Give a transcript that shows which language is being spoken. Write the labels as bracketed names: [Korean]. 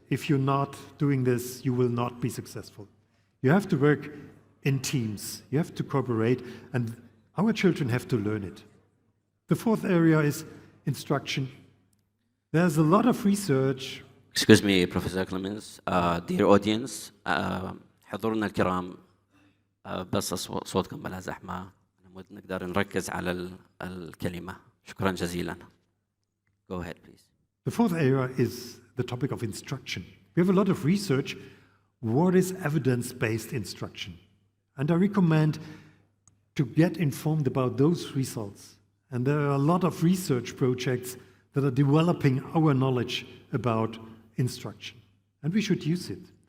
[English] If you're not doing this, you will not be successful. You have to work in teams. You have to cooperate, and our children have to learn it. The fourth area is instruction. There's a lot of research. Excuse me, Professor Clemens. Dear audience, [Arabic] حضورنا الكرام, بس صوتكم بلا زحمة نقدر نركز على الكلمة. شكرا جزيلا. [English] Go ahead, please. The fourth area is the topic of instruction. We have a lot of research. What is evidence-based instruction? And I recommend to get informed about those results. And there are a lot of research projects that are developing our knowledge about instruction. And we should use it.